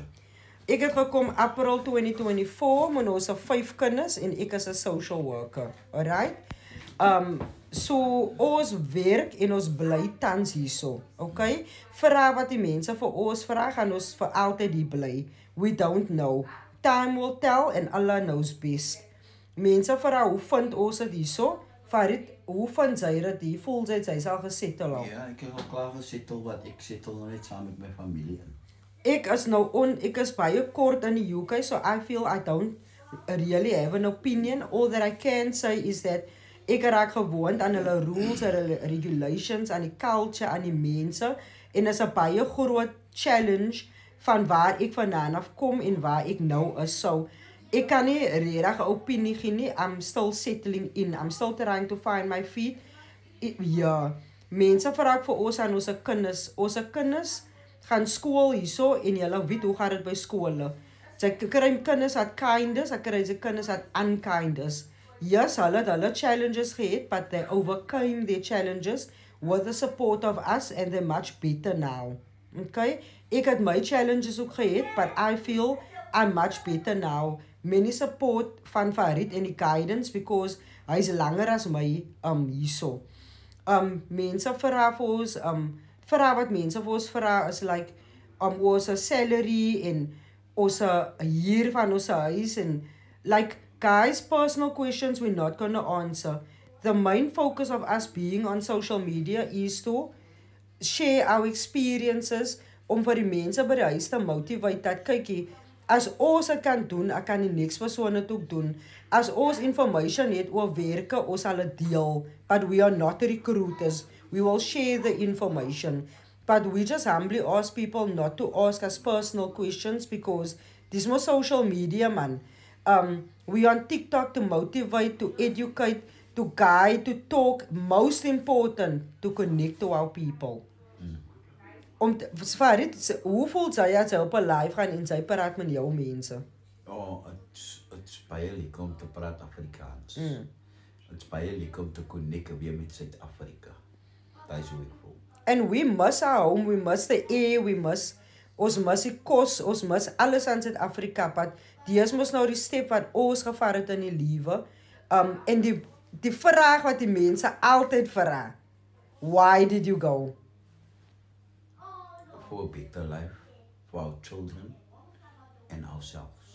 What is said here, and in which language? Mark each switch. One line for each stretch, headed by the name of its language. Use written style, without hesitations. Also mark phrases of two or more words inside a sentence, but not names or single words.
Afrikaans: Ek het gekom April 2024 met ons 5 kinders en ek is 'n
English: social worker. Alright?
Afrikaans: So ons werk en ons bly tans hierso.
English: Okay?
Afrikaans: Vra wat die mense vir ons vra, gaan ons vir altyd hier bly.
English: We don't know. Time will tell and Allah knows best.
Afrikaans: Mense vra hoe vind ons dit hierso? Farid, hoe vind jy dit hier? Voel jy sy sal gesettle al? Ja, ek het al klaar gesettle wat ek settle nou net saam met my familie in. Ek is baie kort in die UK,
English: so I feel I don't really have an opinion. All that I can say is that
Afrikaans: ek raak gewoond aan hulle rules en hulle regulations, aan die culture, aan die mense, en is 'n baie groot challenge van waar ek vandaan af kom en waar ek nou is. So ek kan nie regtig 'n opinie gee nie.
English: I'm still settling in. I'm still trying to find my feet.
Afrikaans: Ja, mense vra vir ons aan ons kinders. Ons kinders gaan skool hierso en julle weet hoe gaan dit by skole. Jy kry kinders wat kindness, ek kry kinders wat unkindness. Yes, hulle challenges gehad,
English: but they overcame their challenges with the support of us and they're much better now. Okay?
Afrikaans: Ek het my challenges ook gehad,
English: but I feel I'm much better now. Many support
Afrikaans: van Farid en die guidance because hy's langer as my hierso. Mense vra vir ons vra wat mense vir ons vra is like ons salary en ons hier van ons huis en
English: like guys, personal questions we're not going to answer. The main focus of us being on social media is to share our experiences
Afrikaans: om vir die mense by die huis te motivate dat kykie, as ons dit kan doen, ek kan die next persoon dit ook doen. As ons information het oor werke, ons sal dit deel.
English: But we are not recruiters. We will share the information. But we just humbly ask people not to ask us personal questions because this is more social media, man. We on TikTok to motivate, to educate, to guide, to talk. Most important, to connect to our people. Farid,
Afrikaans: hoe voel jy as jy op 'n live gaan en jy praat met jou mense?
English: Oh, it's
Afrikaans: baie lekker om te praat Afrikaans. It's baie lekker om te connect weer met Suid-Afrika.
English: That is
Afrikaans: hoe ek voel.
English: And we miss our home, we miss the air,
Afrikaans: ons miss die kos, ons miss alles aan Suid-Afrika, but dis mos nou die stap wat ons gevaar het in die lewe. En die vraag wat die mense altyd vra,
English: why did you go? For a better life, for our children and ourselves.